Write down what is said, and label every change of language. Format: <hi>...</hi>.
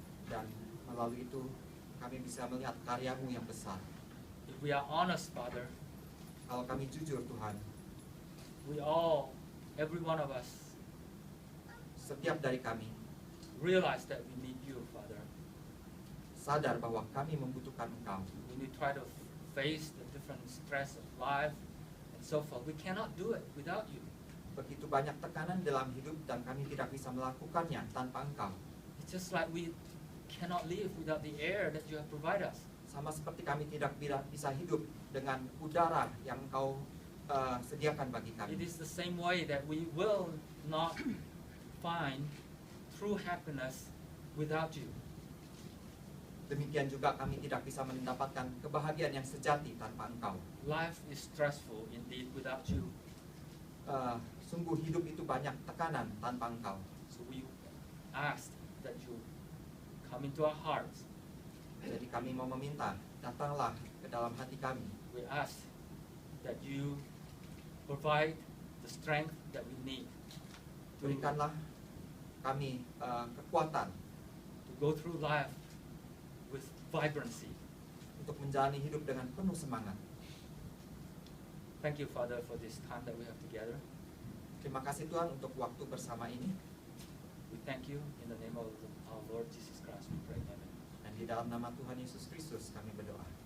<id>dan melalui itu kami bisa melihat karya-Mu yang besar.</id> <en>If we are honest, Father,</en> <id>Kalau kami jujur Tuhan,</id> <en>we all, every one of us,</en> <id>setiap dari kami</id> <en>realize that we need you, Father.</en> <id>sadar bahwa kami membutuhkan Engkau.</id> <en>When we try to face the different stress of life and so forth, we cannot do it without you.</en> <id>Begitu banyak tekanan dalam hidup dan kami tidak bisa melakukannya tanpa Engkau.</id> <en>It's just like we cannot live without the air that you have provided us.</en> <id>Sama seperti kami tidak bisa hidup dengan udara yang Engkau sediakan bagi</id> <en>It</en> <id>kami.</id> <en>is the same way that we will not find true happiness without you.</en> <id>Demikian juga kami tidak bisa mendapatkan kebahagiaan yang sejati tanpa Engkau.</id> <en>Life is stressful indeed without you.</en> <id>Sungguh hidup itu banyak tekanan tanpa Engkau.</id> <en>So we ask that you come into our hearts.</en> <id>Jadi kami mau meminta, datanglah ke dalam hati kami.</id> <en>We ask that you provide the strength that we need</en> <id>Berikanlah kami kekuatan</id> <en>to go through life with vibrancy.</en> <id>untuk menjalani hidup dengan penuh semangat.</id> <en>Thank you, Father, for this time that we have together.</en> <id>Terima kasih Tuhan untuk waktu bersama ini.</id> <en>We thank you in the name of our Lord Jesus Christ. We pray. Amen.</en> <id>Dan di dalam nama Tuhan Yesus Kristus kami berdoa.</id>